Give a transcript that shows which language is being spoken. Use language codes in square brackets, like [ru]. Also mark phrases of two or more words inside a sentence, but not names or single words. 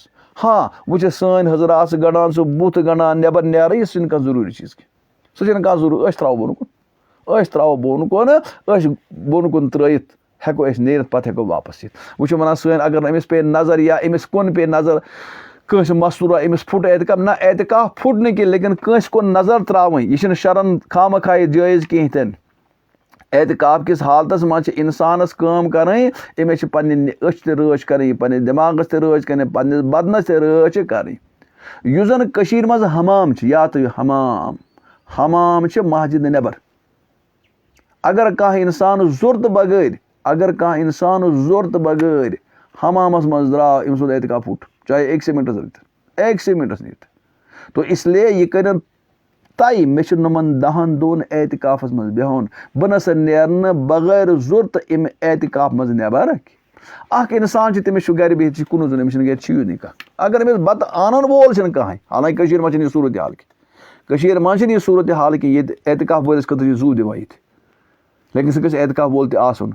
[ks] ہاں وۄنۍ چھِ سٲنۍ حضرات سُہ گنٛڈان سُہ بُتھ گنٛڈان نیبر نیرٕے یہِ چھُنہٕ کانٛہہ ضروٗری چیٖز کینٛہہ. سُہ چھُنہٕ کانٛہہ ضروٗری. أسۍ ترٛاوو بۄن کُن, أسۍ ترٛاوو بۄن کُن, أسۍ بۄن کُن ترٛٲیِتھ ہٮ۪کو أسۍ نیٖرِتھ پتہٕ ہٮ۪کو واپس یِتھ. وۄنۍ چھِ وَنان سٲنۍ اگر نہٕ أمِس پیٚیہِ نظر یا أمِس کُن پیٚیہِ نظر کٲنٛسہِ مستوٗرا أمِس پھُٹ اعتکاف نہ اعتکاف پھُٹ نہٕ کینٛہہ لیکن کٲنٛسہِ کُن نظر ترٛاوٕنۍ یہِ چھِنہٕ شرن خامخا یہِ جٲیز کِہیٖنۍ تہِ نہٕ. اعتکاف کِس حالتس منٛز چھِ اِنسانس کٲم کرٕنۍ, أمِس چھِ پننہِ أچھ تہِ رٲچھ کرٕنۍ, پننِس دٮ۪ماغس تہِ رٲچھ کرٕنۍ, پننِس بدنس تہِ رٲچھ کرٕنۍ. یُس زن کٔشیٖرِ منٛز حمام چھِ, یاد تھٲیِو حمام, حمام چھِ مسجد نیبر. اگر کانٛہہ اِنسان ضروٗرتہٕ بغٲر ضروٗرتہٕ بغٲر حمامس منٛز درٛاو أمۍ سُنٛد اعتکاف پھُٹ, چاہے أکسٕے مِنٹس نیٖرِتھ. [ur] تو اس لیے [ks] یہِ کٔرِنۍ طے مےٚ چھُ نۄمن 10 دۄہن اعتکافس منٛز بیٚہُن, بہٕ نسا نیرٕ نہٕ بغٲر ضروٗرتہٕ اَمہِ اعتکاف منٛز نیبر. اکھ اِنسان چھُ تٔمِس چھُ گرِ بِہِتھ یہِ چھُ کُنُے زوٚن, أمِس چھُنہٕ گرِ چیٖزٕے کانٛہہ. اگر أمِس بتہٕ اَنن وول چھُنہٕ کٕہٕنۍ, حالانکہِ کٔشیٖرِ منٛز چھِنہٕ یہِ صوٗرت حال کینٛہہ, کٔشیٖرِ منٛز چھِنہٕ یہِ صوٗرت حال کینٛہہ ییٚتہِ اعتکاف وٲلِس خٲطرٕ چھِ زوٗ دِوان ییٚتہِ, لیکن سُہ گژھِ اعتکاف وول تہِ آسُن.